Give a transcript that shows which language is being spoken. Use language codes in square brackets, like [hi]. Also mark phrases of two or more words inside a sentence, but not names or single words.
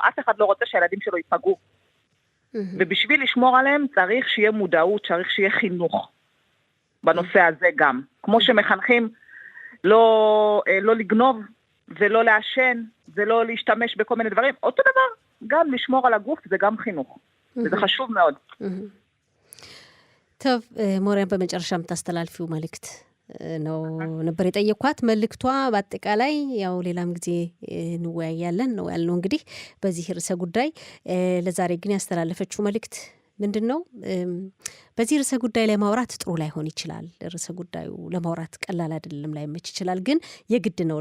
[he] אף אחד לא רוצה שהילדים שלו ייפגעו. ובשביל לשמור עליהם צריך שיהיה מודעות, צריך שיהיה חינוך בנושא הזה גם. כמו שמחנכים לא לגנוב ולא לעשן ולא להשתמש בכל מיני דברים, אותו דבר, גם לשמור על הגוף זה גם חינוך. וזה חשוב מאוד. טוב, [am] ሞሪያን በመጨረሻም ታስተላልፊው መልእክት ነው ነበር የጠየኳት። መልእክቷ በአጠቃላይ ያው ሌላም ጊዜ እንወያያለን ነው ያልነው እንግዲህ በዚህ ርዕሰ ጉዳይ። ለዛሬ ግን ያስተላለፈችው መልእክት ምንድነው? በዚህ ርዕሰ ጉዳይ ላይ ማውራት ጥሩ ላይሆን ይችላል። ርዕሰ ጉዳዩ ለማውራት ቀላል አይደለም፣ ላይመች ይችላል። ግን የግድ ነው